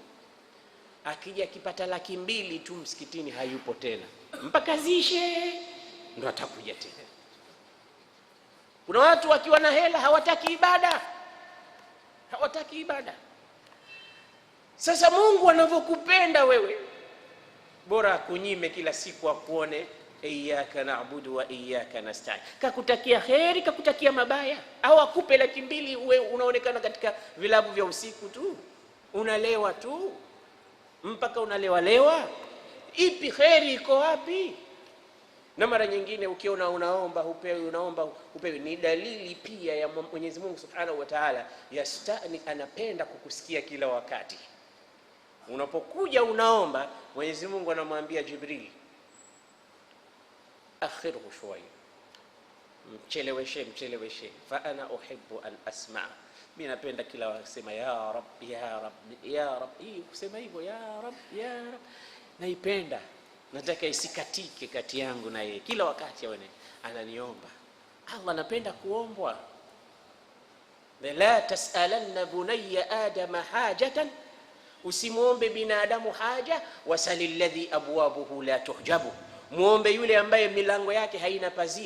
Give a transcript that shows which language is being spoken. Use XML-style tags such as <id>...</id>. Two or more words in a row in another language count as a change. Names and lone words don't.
<sw>Akija akipata 200,000 tu msikitini hayupo tena, mpaka zishe ndo atakuja tena. Kuna watu wakiwa na hela hawataki ibada, hawataki ibada. Sasa Mungu anavyokupenda wewe, bora akunyime kila siku, akuone</sw> <ar>إياك نعبد وإياك نستعين.</ar> <sw>Kakutakia kheri, kakutakia mabaya, au akupe 200,000 uwe unaonekana katika vilabu vya usiku tu, unalewa tu mpaka unalewa. Ipi kheri iko wapi? Na mara nyingine ukiona unaomba upewi, ni dalili pia ya Mwenyezi Mungu</sw> <ar>سبحانه وتعالى</ar> <sw>yastani, anapenda kukusikia kila wakati. Unapokuja unaomba, Mwenyezi Mungu anamwambia Jibril,</sw> <ar>أخره شوي,</ar> <sw>mcheleweshe,</sw> <ar>فأنا أحب أن أسمع',</ar> <sw>mimi napenda kila wasema</sw> <ar>يا رب يا رب يا رب.</ar> <sw>Hii kusema hivyo</sw> <ar>يا رب</ar> <sw>naipenda, nataka isikatike kati yangu na yeye, kila wakati aone ananiomba. Allah anapenda kuombwa.</sw> <ar>لا تسألن بني آدم حاجة,</ar> <sw>usimuombe binadamu haja,</sw> <ar>وسل الذي أبوابه لا تحجب,</ar> <sw>muombe yule ambaye milango yake haina pazia.</sw>